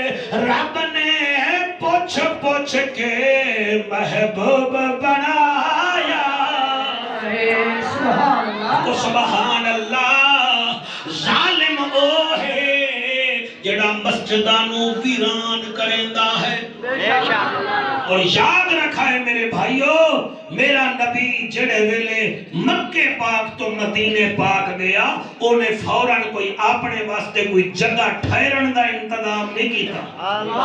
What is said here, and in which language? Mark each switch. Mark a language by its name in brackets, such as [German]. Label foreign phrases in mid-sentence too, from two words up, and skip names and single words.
[Urdu] رب نے پوچھ پوچھ کے محبوب بنایا تو [Arabic] سبحان اللہ [Urdu] ظالم [Punjabi] او ہے جڑا مسجداں نو ویران کریندا ہے اور یاد رکھا ہے میرے بھائیو میرا نبی جڑے ویلے مکے پاک تو مدینے پاک گیا انہیں فوراً کوئی اپنے واسطے کوئی جگہ ٹھہرن دا انتظام نہیں کیتا